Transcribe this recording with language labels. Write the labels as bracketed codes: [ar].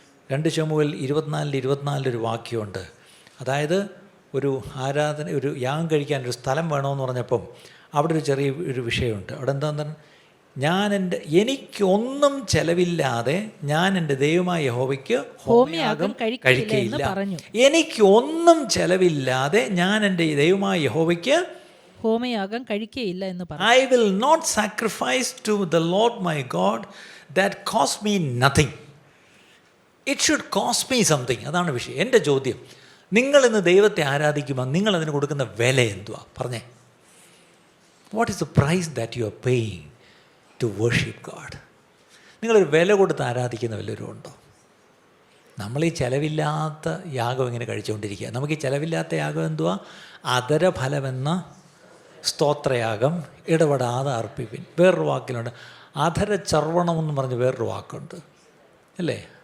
[ml] 2 ശമൂവേൽ 24:24 ഒരു വാക്യമുണ്ട്. അതായത് ഒരു ആരാധന, ഒരു യാഗം കഴിക്കാൻ ഒരു സ്ഥലം വേണമെന്ന് പറഞ്ഞപ്പം അവിടെ ഒരു ചെറിയ ഒരു വിഷയമുണ്ട്. അവിടെ എന്താണെന്ന് എനിക്കൊന്നും ചെലവില്ലാതെ ഞാൻ എൻ്റെ ദൈവമായ യഹോവയ്ക്ക് ഹോമയാഗം കഴിക്കുകയില്ല. എനിക്കൊന്നും ചെലവില്ലാതെ ഞാൻ എൻ്റെ ദൈവമായ യഹോവയ്ക്ക് ഹോമയാഗം കഴിക്കുകയില്ല എന്ന് പറഞ്ഞു. [en] I will not sacrifice to the Lord my God that cost me nothing. It should cost me something. [ml] അതാണ് വിഷയം. എൻ്റെ ചോദ്യം, നിങ്ങളിന്ന് ദൈവത്തെ ആരാധിക്കുമ്പോൾ നിങ്ങളതിന് കൊടുക്കുന്ന വില എന്തുവാ? പറഞ്ഞേ. [en] What is the price that you are paying to worship God? [ml] നിങ്ങളൊരു വില കൊടുത്ത് ആരാധിക്കുന്ന വല്ലവരും ഉണ്ടോ? നമ്മൾ ഈ ചിലവില്ലാത്ത യാഗം ഇങ്ങനെ കഴിച്ചുകൊണ്ടിരിക്കുക. നമുക്ക് ഈ ചിലവില്ലാത്ത യാഗം എന്തുവാ? അധരഫലമെന്ന സ്തോത്രയാഗം ഇടപെടാതെ അർപ്പിപ്പിൻ. വേറൊരു വാക്കിലുണ്ട്, അധരചർവണമെന്ന് പറഞ്ഞ് വേറൊരു വാക്കുണ്ട് അല്ലേ?